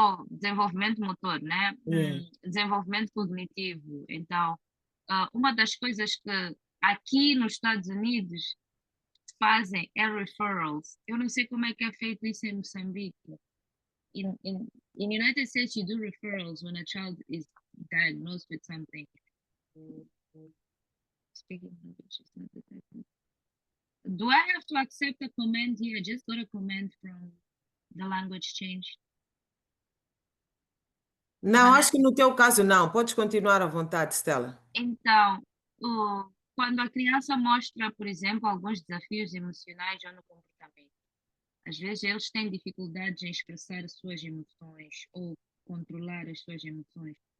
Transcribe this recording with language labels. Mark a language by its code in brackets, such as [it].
[pt] desenvolvimento motor, né? [en] Yeah. [pt] Desenvolvimento cognitivo. Então, uma das coisas que aqui nos Estados Unidos fazem é referrals. Eu não sei como é que é feito isso em Moçambique. [en] In United States, you do referrals when a child is diagnosed with something. Speaking language is not detected. Do I have to accept a command here? I just got a command from the language change. [pt] Não, acho que no teu caso não. Podes continuar à vontade, Stella. Então, quando a criança mostra, por exemplo, alguns desafios emocionais ou no comportamento, às vezes eles têm dificuldades em expressar as suas emoções ou controlar as suas emoções.